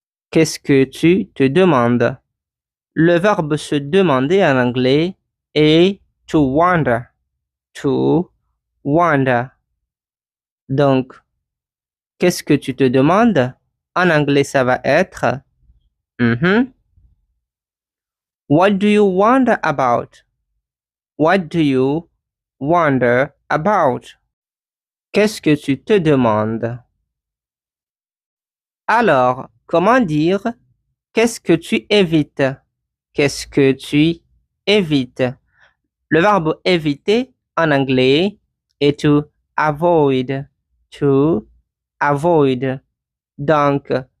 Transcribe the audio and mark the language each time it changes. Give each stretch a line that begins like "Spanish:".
French: Qu'est-ce que tu te demandes? Le verbe se demander en anglais est to wonder. To wonder. Donc, qu'est-ce que tu te demandes? En anglais, ça va être
English: What do you wonder about? What do you wonder about?
French: Qu'est-ce que tu te demandes? Alors, comment dire qu'est-ce que tu évites? Qu'est-ce que tu évites? Le verbe éviter en anglais est to avoid. To avoid. Donc,